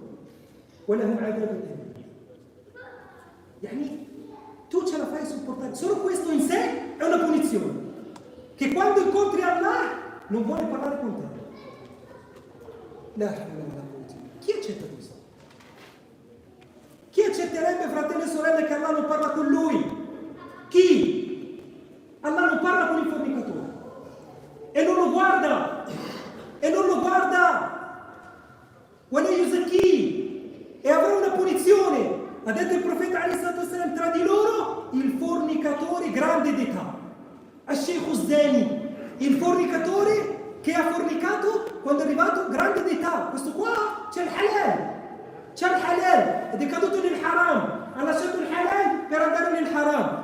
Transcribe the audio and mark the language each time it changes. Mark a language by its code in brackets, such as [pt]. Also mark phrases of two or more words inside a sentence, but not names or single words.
[ar] ولهم عذاب أليم. يعني [it] tu ce la fai sopportare. Solo questo in sé è una punizione. Che quando incontri Allah non vuole parlare con te. Chi accetta questo? Chi accetterebbe, fratelli e sorelle, che Allah non parla con lui? Chi? Allah non parla con il fornicatore. E non lo guarda. E non lo guarda. [ar] وَلَا يُزَكِّيهِ. [it] E avrà una punizione. Ha detto il profeta [ar] عليه الصلاة والسلام, [it] tra di loro il fornicatore grande d'età, [ar] الشيخ الزاني, [it] il fornicatore che ha fornicato quando è arrivato grande d'età. Questo qua c'è il halal ed è caduto nel haram, ha lasciato il halal per andare nel haram.